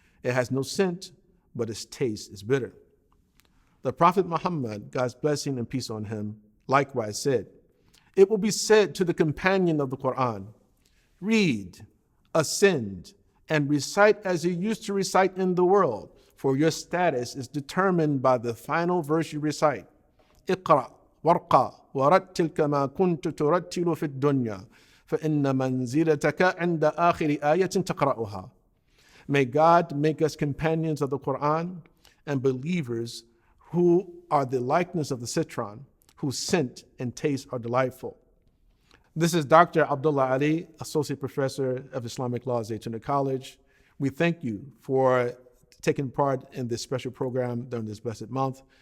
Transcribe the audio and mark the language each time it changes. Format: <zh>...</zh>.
<en>It has no scent, but its taste is bitter. The Prophet Muhammad, God's blessing and peace on him, likewise said, it will be said to the companion of the Qur'an, read, ascend, and recite as you used to recite in the world, for your status is determined by the final verse you recite.</en> <ar>Iqra, warqa, ورتل كما كنت ترتل في الدنيا فإن منزلتك عند آخر آية تقرأها.</ar> <en>May God make us companions of the Qur'an and believers who are the likeness of the citron, whose scent and taste are delightful. This is Dr. Abdullah Ali, Associate Professor of Islamic Law at Zaytuna College. We thank you for taking part in this special program during this blessed month.</en>